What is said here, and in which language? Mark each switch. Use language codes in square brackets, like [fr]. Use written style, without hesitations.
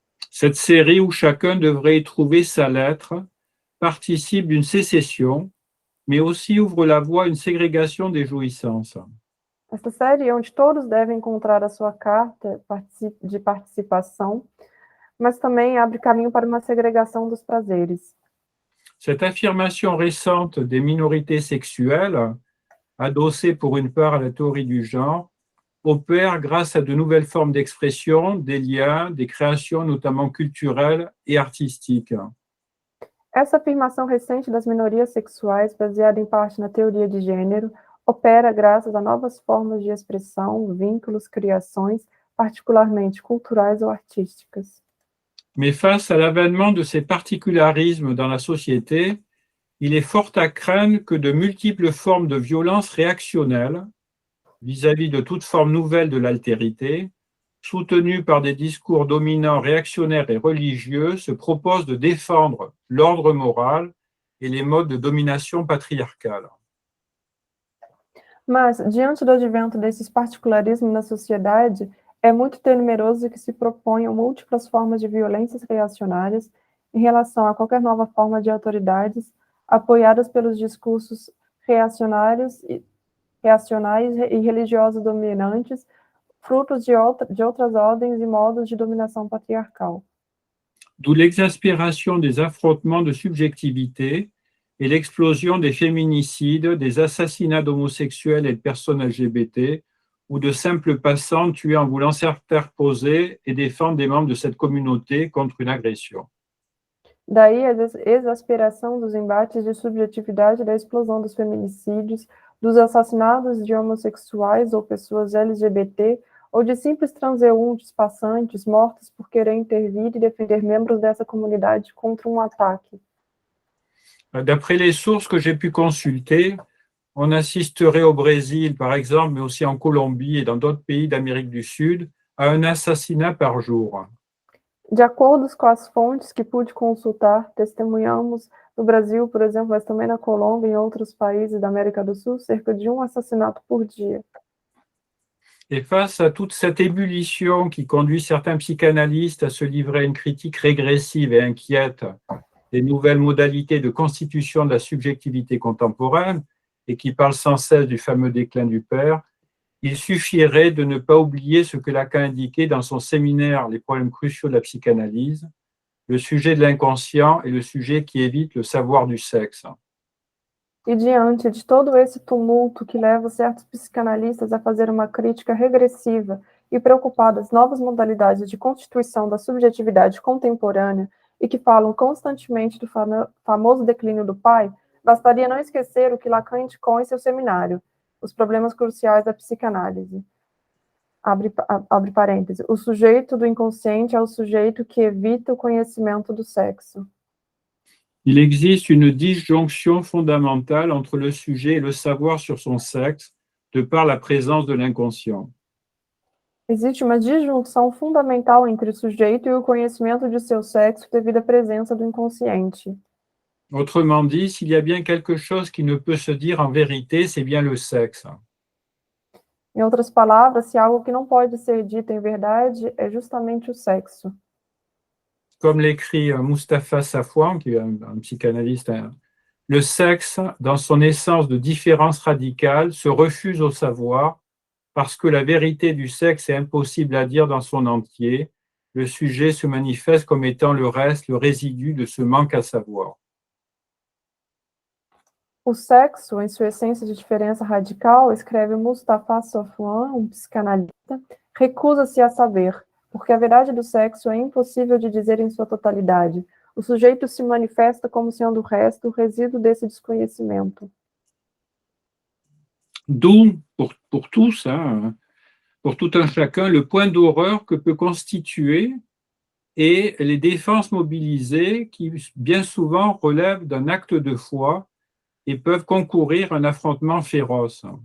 [fr] Cette série où chacun devrait y trouver sa lettre participe d'une sécession, mais aussi ouvre la voie à une ségrégation des jouissances. [pt] Esta série, onde todos devem encontrar a sua carta de participação, mas também abre caminho para uma segregação dos prazeres. [fr] Cette affirmation récente des minorités sexuelles, adossée pour une part à la théorie du genre, opère grâce à de nouvelles formes d'expression, des liens, des créations notamment culturelles et artistiques. [pt] Essa afirmação recente das minorias sexuais, baseada em parte na teoria de gênero, opera graças a novas formas de expressão, vínculos, criações, particularmente culturais ou artísticas. [fr] Mais face à l'avènement de ces particularismes dans la société, il est fort à craindre que de multiples formes de violence réactionnelles, vis-à-vis de toute forme nouvelle de l'altérité, soutenues par des discours dominants réactionnaires et religieux, se proposent de défendre l'ordre moral et les modes de domination patriarcale. [pt] Mas, diante do advento desses particularismos na sociedade, é muito temeroso que se proponham múltiplas formas de violências reacionárias em relação a qualquer nova forma de autoridades, apoiadas pelos discursos reacionários reacionais e religiosos dominantes, frutos de outras ordens e modos de dominação patriarcal. [fr] D'où l'exaspération des affrontements de subjectivité et l'explosion des féminicides, des assassinats d'homosexuels et de personnes LGBT, ou de simples passants tués en voulant s'interposer et défendre des membres de cette communauté contre une agression. [pt] Daí a exasperação dos embates de subjetividade da explosão dos feminicídios, dos assassinatos de homossexuais ou pessoas LGBT, ou de simples transeuntes passantes mortos por querer intervir e defender membros dessa comunidade contra um ataque. [fr] D'après les sources que j'ai pu consulter, on assisterait au Brésil, par exemple, mais aussi en Colombie et dans d'autres pays d'Amérique du Sud, à un assassinat par jour. [pt] De acordo com as fontes que pude consultar, testemunhamos no Brasil, por exemplo, mas também na Colômbia e em outros países da América do Sul, cerca de um assassinato por dia. [fr] Et face à toute cette ébullition qui conduit certains psychanalystes à se livrer à une critique régressive et inquiète des nouvelles modalités de constitution de la subjectivité contemporaine et qui parle sans cesse du fameux déclin du père, il suffirait de ne pas oublier ce que Lacan indiquait dans son séminaire « Les problèmes cruciaux de la psychanalyse », le sujet de l'inconscient et le sujet qui évite le savoir du sexe. [pt] E diante de todo esse tumulto que leva certos psicanalistas a fazer uma crítica regressiva e preocupada às novas modalidades de constituição da subjetividade contemporânea e que falam constantemente do famoso declínio do pai, bastaria não esquecer o que Lacan indicou em seu seminário, os problemas cruciais da psicanálise. Abre parênteses. O sujeito do inconsciente é o sujeito que evita o conhecimento do sexo. [fr] Il existe une disjonction fondamentale entre le sujet et le savoir sur son sexe, de par la présence de l'inconscient. [pt] Existe uma disjunção fundamental entre o sujeito e o conhecimento de seu sexo devido à presença do inconsciente. [fr] Autrement dit, s'il y a bien quelque chose qui ne peut se dire en vérité, c'est bien le sexe. [pt] Em outras palavras, se algo que não pode ser dito em verdade é justamente o sexo. [fr] Comme l'écrit Mustapha Safwan, qui est un psychanalyste, le sexe, dans son essence de différence radicale, se refuse au savoir parce que la vérité du sexe est impossible à dire dans son entier. Le sujet se manifeste comme étant le reste, le résidu de ce manque à savoir. [pt] O sexo, em sua essência de diferença radical, escreve Mustapha Safwan, um psicanalista, recusa-se a saber, porque a verdade do sexo é impossível de dizer em sua totalidade. O sujeito se manifesta como sendo o resto, o resíduo desse desconhecimento. [fr] D'où, pour tous, pour tout un chacun, le point d'horreur que peut constituer et les défenses mobilisées qui, bien souvent, relèvent d'un acte de foi et peuvent concourir à un affrontement féroce.